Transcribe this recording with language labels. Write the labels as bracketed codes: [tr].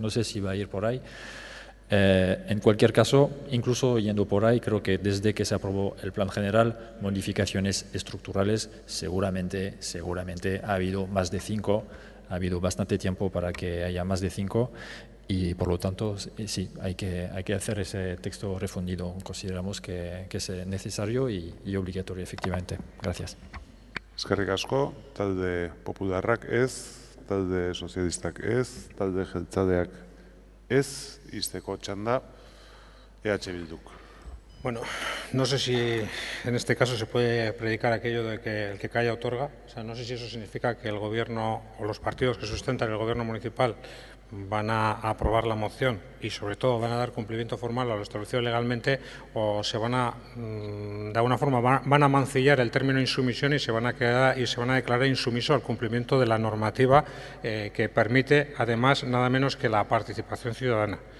[es] No sé si va a ir por ahí. En cualquier caso, incluso yendo por ahí, creo que desde que se aprobó el plan general, modificaciones estructurales seguramente ha habido más de 5, ha habido bastante tiempo para que haya más de 5 y por lo tanto sí, hay que hacer ese texto refundido. Consideramos que es necesario y obligatorio, efectivamente. Gracias. [eu] Eskerrik asko, talde popularrak ez, talde sozialistak ez, talde jeltzaleak ez, izteko txanda EH Bilduk. [es] Bueno, no sé si en este caso se puede predicar aquello de que el que calla otorga. O sea, no sé si eso significa que el gobierno o los partidos que sustentan el gobierno municipal van a aprobar la moción y sobre todo van a dar cumplimiento formal a lo establecido legalmente o se van a, de alguna forma, van a mancillar el término insumisión y se van a declarar insumiso al cumplimiento de la normativa que permite, además, nada menos que la participación ciudadana.